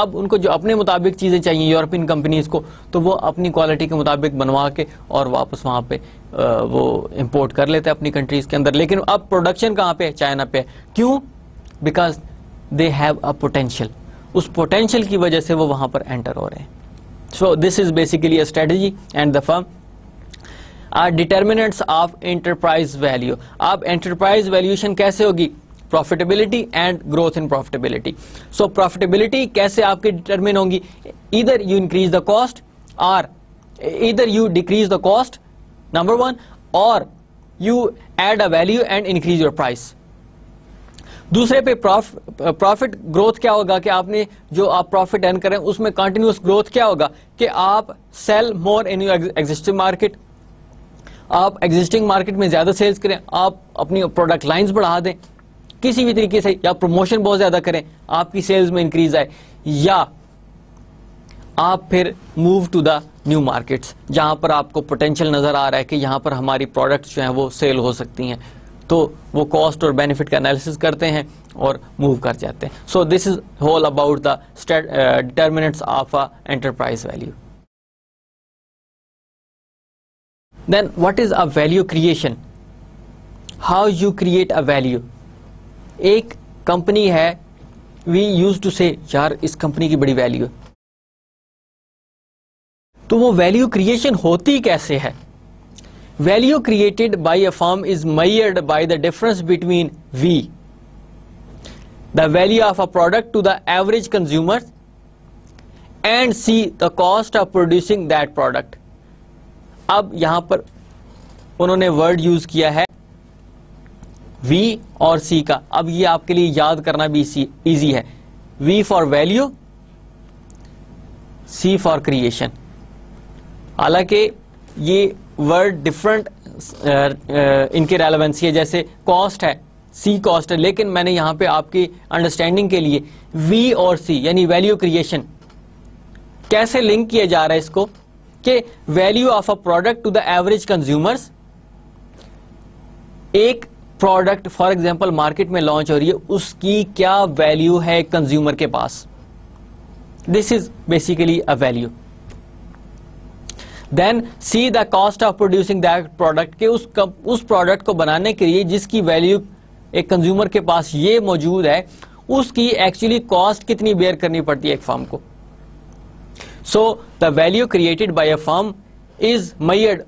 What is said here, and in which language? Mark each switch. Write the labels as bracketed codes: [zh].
[ur] اب ان کو جو اپنے مطابق چیزیں چاہیے یورپین کمپنیز کو, تو وہ اپنی کوالٹی کے مطابق بنوا کے اور واپس وہاں پہ وہ امپورٹ کر لیتے ہیں اپنی کنٹریز کے اندر. لیکن اب پروڈکشن کہاں پہ ہے؟ چائنا پہ. کیوں؟ [en] because they have a potential, [ur] اس potential کی وجہ سے وہ وہاں پر انٹر ہو رہے ہیں. [en] So this is basically a strategy and the firm are determinants of enterprise value. اب enterprise valuation [ur] کیسے ہوگی؟ [en] profitability and growth in profitability. So profitability [ur] کیسے آپ کی [en] determine ہوگی؟ either you increase the cost or either you decrease the cost, number one, or you add a value and increase your price. [ur] دوسرے پہ profit growth کیا ہوگا کہ آپ نے جو آپ پروفٹ ارن کریں اس میں کنٹینیوس گروتھ کیا ہوگا کہ آپ [en] sell more in your existing market, [ur] آپ ایگزسٹنگ مارکیٹ میں زیادہ سیلز کریں, آپ اپنی پروڈکٹ لائنز بڑھا دیں کسی بھی طریقے سے, یا پروموشن بہت زیادہ کریں, آپ کی سیلز میں انکریز آئے, یا آپ پھر [en] move to the new markets [ur] جہاں پر آپ کو پوٹینشیل نظر آ رہا ہے کہ یہاں پر ہماری پروڈکٹس جو ہیں وہ سیل ہو سکتی ہیں, تو وہ کاسٹ اور بینیفٹ کا انالیسس کرتے ہیں اور موو کر جاتے ہیں. [en] So this is whole about the determinants of enterprise value. Then what is a value creation? How you create a value? [ur] ایک کمپنی ہے, [en] we used to say [ur] یار اس کمپنی کی بڑی ویلیو ہے, تو وہ ویلیو کریشن ہوتی کیسے ہے؟ [en] Value created by a firm is measured by the difference between V, the value of a product to the average consumer, and C, the cost of producing that product. [ur] اب یہاں پر انہوں نے word use کیا ہے V اور C کا. اب یہ آپ کے لیے یاد کرنا بھی ایزی ہے. V for value, C for creation. حالانکہ یہ ورڈ ڈفرنٹ ان کی ریلیونسی ہے, جیسے کاسٹ ہے, سی کاسٹ ہے, لیکن میں نے یہاں پہ آپ کی انڈرسٹینڈنگ کے لیے وی اور سی یعنی ویلیو کریشن کیسے لنک کیا جا رہا ہے اس کو, کہ [en] Value of a product to the average consumers. [ur] ایک پروڈکٹ فار ایگزامپل مارکیٹ میں لانچ ہو رہی ہے, اس کی کیا ویلیو ہے کنزیومر کے پاس, [en] This is basically a value. Then see the cost of producing that product, [ur] کہ اس پروڈکٹ کو بنانے کے لیے جس کی ویلیو ایک کنزیومر کے پاس یہ موجود ہے, اس کی ایکچولی کاسٹ کتنی بیئر کرنی پڑتی ہے ایک فرم کو. [en] So the value created by a firm is measured.